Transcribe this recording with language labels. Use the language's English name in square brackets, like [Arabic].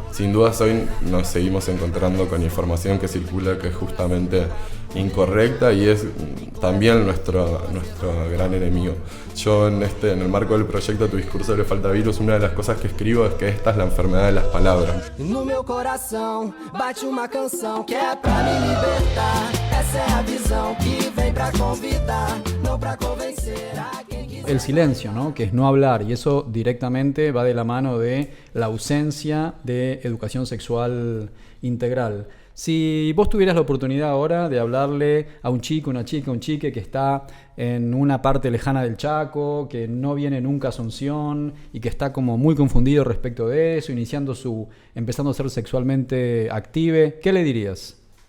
[Spanish] Sin dudas hoy nos seguimos encontrando con información que circula que es justamente incorrecta y es también nuestro gran enemigo. Yo en el marco del proyecto Tu Discurso Le Falta Virus, una de las cosas que escribo es que esta es la enfermedad de las palabras. [Portuguese] No meu coração bate uma canção que é pra me libertar. Essa é a visão que vem pra convidar, não pra convencer a quem quiser. [Spanish] El silencio, ¿no? Que es no hablar, y eso directamente va de la mano de la ausencia de educación sexual integral. Si vos tuvieras la oportunidad ahora de hablarle a un chico, una chica, un chique que está en una parte lejana del Chaco, que no viene nunca a Asunción y que está como muy confundido respecto de eso, empezando a ser sexualmente active, ¿qué le dirías?